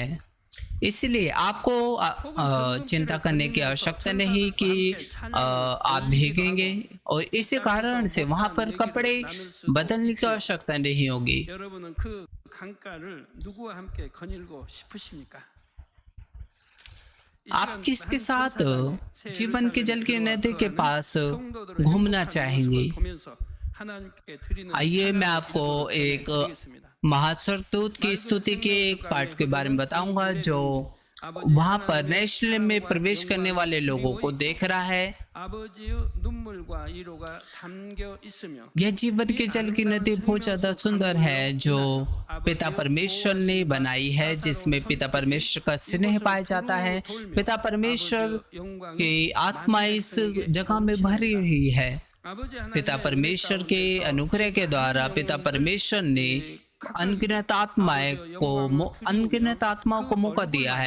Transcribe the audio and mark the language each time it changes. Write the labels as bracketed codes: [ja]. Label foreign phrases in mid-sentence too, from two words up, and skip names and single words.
[hi] इसलिए आपको चिंता करने की आवश्यकता नहीं कि आप भीगेंगे, और इसी कारण से वहां पर कपड़े बदलने की आवश्यकता नहीं होगी। आप किसके साथ जीवन के जल की नदी के पास घूमना चाहेंगे? [ko] 하나님께 드리는 [hi] आइए मैं [ko] 찬양을 [hi] आपको [ko] 드리도록 [hi] एक [ko] 전해드리겠습니다. [hi] महास्वरदूत की स्तुति के एक पाठ के बारे में बताऊंगा जो वहां पर नेशनल में प्रवेश करने वाले लोगों को देख रहा है। [ko] 아버지의 눈물과 위로가 담겨 있으며 [hi] यह जीवन के जल की नदी बहुत ज्यादा सुंदर है जो पिता परमेश्वर ने बनाई है, जिसमें पिता परमेश्वर का स्नेह पाया जाता है। पिता परमेश्वर की आत्मा इस जगह में भरी हुई है। पिता परमेश्वर के अनुग्रह के द्वारा पिता परमेश्वर ने अनगिनत आत्माओं को मौका दिया है।